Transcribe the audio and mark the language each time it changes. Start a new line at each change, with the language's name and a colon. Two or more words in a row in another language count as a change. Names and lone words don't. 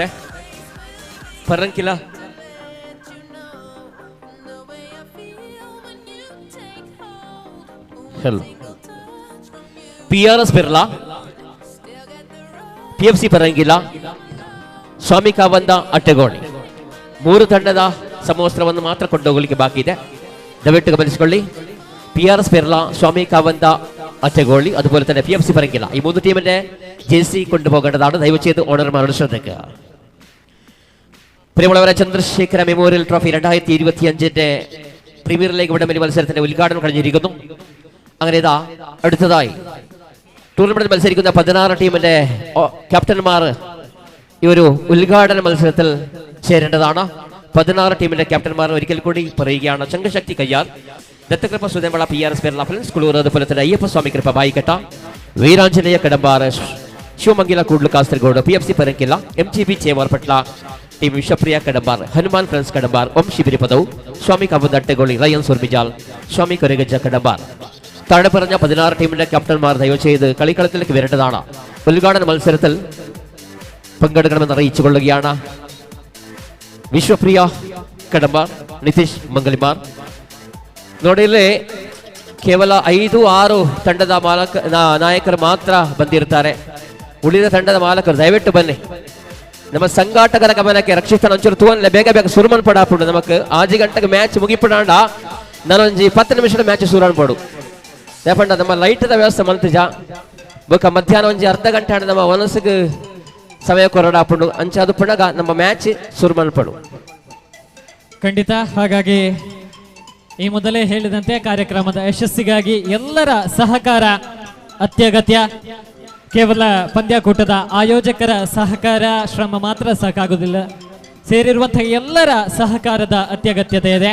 Kannada: ಪರಂಕಿಲ PRS ಬಿರ್ಲಾ PFC ಪರಂಗಿಲ ಸ್ವಾಮಿ ಕಾವಂದ ಅಟ್ಟೆಗೋಣಿ 3 ತಂಡದ ಸಮವಸ್ತ್ರವನ್ನು ಮಾತ್ರ ಕೊಂಡೋಗಲಿಕ್ಕೆ ಬಾಕಿ ಇದೆ. ದಯವಿಟ್ಟು ಗಮನಿಸಿಕೊಳ್ಳಿ.
Malayalam: PRS ಬಿರ್ಲಾ ಸ್ವಾಮಿ ಕಾವಂದ അറ്റഗോളി അതുപോലെ തന്നെ PFC പറങ്കില ഈ 3 ടീമിന്റെ ജേഴ്സി കൊണ്ടുപോകേണ്ടതാണ്. ദയവ് ചെയ്ത് ഓണർമാരുടെ ശ്രദ്ധയ്ക്ക്. പ്രിയമുള്ളവരെ, ചന്ദ്രശേഖര മെമ്മോറിയൽ ട്രോഫി 2025ന്റെ പ്രീമിയർ ലീഗ് വടംവലി മത്സരത്തിന്റെ ഉദ്ഘാടനം കഴിഞ്ഞിരിക്കുന്നു. അങ്ങനെ ഇതാ അടുത്തതായി ടൂർണമെന്റിൽ മത്സരിക്കുന്ന 16 ടീമിന്റെ ക്യാപ്റ്റന്മാർ ഈ ഒരു ഉദ്ഘാടന മത്സരത്തിൽ ചേരേണ്ടതാണ്. 16 ടീമിന്റെ ക്യാപ്റ്റന്മാർ ഒരിക്കൽ കൂടി പറയുകയാണ്. ചങ്കശക്തി കയ്യാർ, ದತ್ತಕೃಪ ಸುದೇಂಬಳ PRS ಪೆರ್ಲಾ ಫ್ರೆಂಡ್ಸ್ ಕುಳೂರದ ಫಲದ ಅಯ್ಯಪ್ಪ ಸ್ವಾಮಿ ಕೃಪಾ ಬಾಯಿಕಟ ವೀರಾಂಜನೇಯ ಕಡಂಬಾರ ಶಿವಮಂಗಿಲ ಕೂಡ್ಲು ಕಾಸರಗೋಡು PFC ಪರಂಕಿಲ್ಲ MGB ಚೇವಾರ್ಪಟ್ಲ ಟೀಮ್ ವಿಶ್ವಪ್ರಿಯ ಕಡಂಬಾರ್ ಹನುಮಾನ್ ಫ್ರೆಂಡ್ಸ್ ಕಡಂಬಾರ್ ಓಂ ಶಿಬಿರಿ ಪದವು സ്വാമി കവന്തട്ടഗോളി റയൻ സുർമിജാൽ സ്വാമി കൊരഗജ കടമ്പാർ താഴെ പറഞ്ഞ 16 ടീമിന്റെ ക്യാപ്റ്റന്മാർ ദയവ് ചെയ്ത് കളിക്കളത്തിലേക്ക് വരേണ്ടതാണ്. ഉദ്ഘാടന മത്സരത്തിൽ പങ്കെടുക്കണമെന്ന് അറിയിച്ചുകൊള്ളുകയാണ്.
Kannada: ವಿಶ್ವಪ್ರಿಯ ಕಡಂಬಾರ್ ನಿತೀಶ್ ಮಂಗಲಿಮಾರ್ ನೋಡಿಲ್ಲಿ ಕೇವಲ 5-6 ತಂಡದ ನಾಯಕರು ಮಾತ್ರ ಬಂದಿರ್ತಾರೆ. ಉಳಿದ ತಂಡದ ಮಾಲಕರು ದಯವಿಟ್ಟು ಬನ್ನಿ.
Tulu: ನಮ್ಮ ಸಂಘಾಟಕರ ಗಮನಕ್ಕೆ ರಕ್ಷಿತ ಒಂಚೂರು ತೂವನ್ಲೆ ಬೇಗ ಬೇಗ ಸುರುಮನ್ ಪಡಾಪುಡು ನಮಕ್ 5 ಗಂಟೆಗೆ ಮ್ಯಾಚ್ ಮುಗಿಪಡಾಂಡ ನಾನೊಂಜಿ 10 ನಿಮಿಷದ ಮ್ಯಾಚ್ ಸುರಾನ್ ಪಡು ಯಾಪಂಡ ನಮ್ಮ ಲೈಟ್ದ ವ್ಯವಸ್ಥೆ ಮಲ್ತಿಜ ಬೊಕ ಮಧ್ಯಾಹ್ನ ಒಂಜಿ ಅರ್ಧ ಗಂಟೆ ಆಡ ನಮ್ಮ ಮನಸ್ಸಿಗೆ ಸಮಯ ಕೊರಡಾಪುಡು ಅಂಚ ಅದು ಪುನಗ ನಮ್ಮ ಮ್ಯಾಚ್ ಸುರುಮನ್ ಪಡು
Kannada: ಖಂಡಿತ. ಹಾಗಾಗಿ ಈ ಮೊದಲೇ ಹೇಳಿದಂತೆ ಕಾರ್ಯಕ್ರಮದ ಯಶಸ್ಸಿಗಾಗಿ ಎಲ್ಲರ ಸಹಕಾರ ಅತ್ಯಗತ್ಯ. ಕೇವಲ ಪಂದ್ಯಾಕೂಟದ ಆಯೋಜಕರ ಸಹಕಾರ ಶ್ರಮ ಮಾತ್ರ ಸಾಕಾಗುವುದಿಲ್ಲ, ಸೇರಿರುವಂತಹ ಎಲ್ಲರ ಸಹಕಾರದ ಅತ್ಯಗತ್ಯತೆ ಇದೆ.